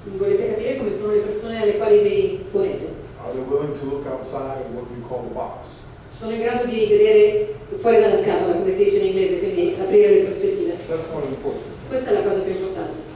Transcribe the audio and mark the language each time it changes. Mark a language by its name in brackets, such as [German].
[Italian] volete capire come sono le persone alle quali vi ponete. [English] Are they willing to look outside of what we call the box? [Italian] Sono in grado di vedere fuori dalla scatola, come si dice in inglese, quindi aprire le prospettive. [English] That's more important. [Italian] Questa è la cosa più importante.